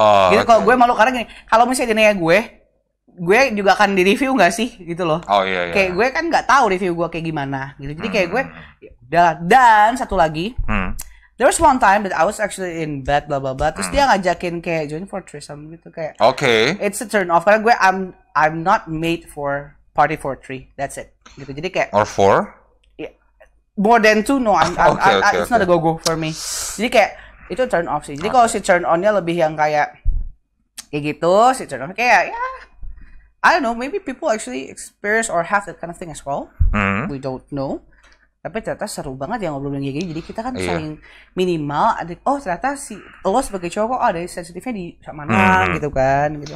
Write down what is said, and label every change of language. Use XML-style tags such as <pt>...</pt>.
<id>Gitu kalau gue malu karena gini, kalau misalnya dia nanya gue juga akan di review nggak sih gitu loh. Iya. Kayak gue kan nggak tahu review gue kayak gimana gitu. Jadi kayak gue dan satu lagi,</id> <en>there was one time that I was actually in bed bla bla bla,</en> <id>terus dia ngajakin kayak</id> <en>join for threesome</en> <id>gitu kayak.</id> <en>It's a turn off</en> <id>karena gue</id> <en>I'm not made for party for three. That's it.</en> <id>Gitu. Jadi kayak</id> <en>or four? Yeah, more than two no. It's not a go for me.</en> <id>Jadi kayak itu turn off sih. Jadi kalau si turn on-nya lebih yang kayak gitu, si turn off kayak ya</id> <en>I don't know, maybe people actually experience or have that kind of thing as well. We don't know.</en> <id>Tapi ternyata seru banget ya ngobrolin kayak gini. Jadi kita kan saling minimal ada ternyata si lo sebagai cowok ada sensitifnya di mana gitu kan gitu.</id>